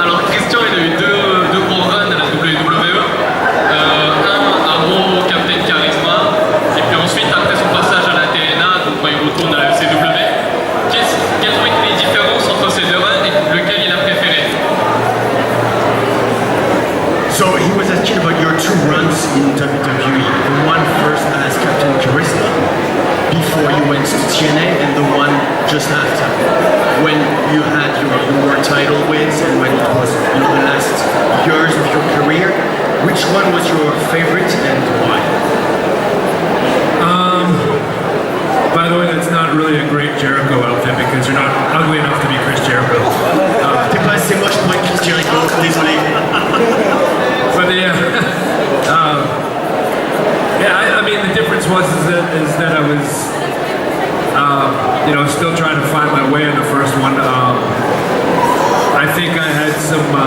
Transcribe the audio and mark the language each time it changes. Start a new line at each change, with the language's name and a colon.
French: Alors, Christian, il a eu deux gros runs à la WWE. Un gros Captain Charisma, et puis ensuite, après son passage à la TNA, donc quand il retourne à la FCW, quelles ont été les différences entre ces 2 runs et lequel il a préféré?
English: So he was asking about your 2 runs in WWE. The one first as Captain Charisma before you went to TNA, and the one just after, when you had your more title wins and when it was, you know, the last years of your career. Which one was your favorite and why? By the way, that's not really a great Jericho outfit because you're not ugly enough to be Chris Jericho.
French: T'es pas assez moche pour être Chris Jericho, désolé.
English: But yeah, I mean, the difference was is that I was, you know, still trying to find my way in the first one. I think I had some